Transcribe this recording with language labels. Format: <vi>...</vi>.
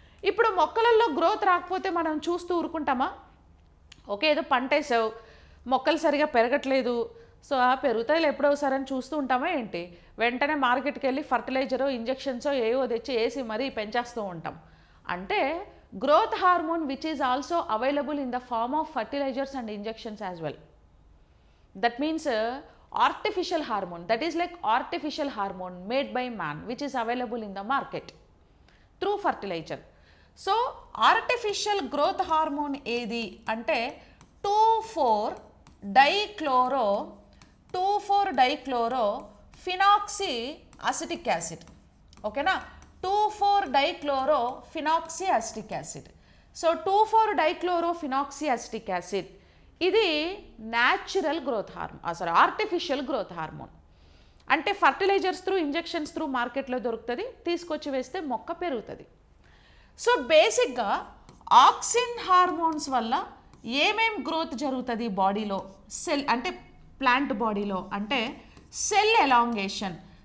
<te>ఇప్పుడు మొక్కలలో గ్రోత్ రాకపోతే మనం చూస్తూ ఊరుకుంటామా? ఓకే, ఏదో పంట వేసావు, మొక్కలు సరిగా పెరగట్లేదు, సో పెరుగుతాయిలు ఎప్పుడో ఒకసారి అని చూస్తూ ఉంటామా ఏంటి? వెంటనే మార్కెట్కి వెళ్ళి ఫర్టిలైజరో ఇంజెక్షన్సో ఏవో తెచ్చి వేసి మరీ పెంచేస్తూ ఉంటాం.</te> <en>అంటే growth hormone which is also available in the form of fertilizers and injections as well. That means artificial hormone, that is like artificial hormone made by man which is available in the market through fertilizer. So artificial growth hormone</en> <te>ఏది అంటే</te> <en>2,4-dichlorophenoxy acetic acid.</en> <te>ఓకేనా, 2,4-dichlorophenoxy acetic acid. So 2,4-dichlorophenoxy acetic acid ఇది natural growth hormone, artificial growth hormone. అంటే fertilisers through injections through మార్కెట్లో దొరుకుతుంది, తీసుకొచ్చి వేస్తే మొక్క పెరుగుతుంది. సో బేసిక్గా ఆక్సిన్ హార్మోన్స్ వల్ల ఏమేం గ్రోత్ జరుగుతుంది బాడీలో, సెల్ అంటే ప్లాంట్ బాడీలో అంటే సెల్ ఎలాంగేషన్.</te>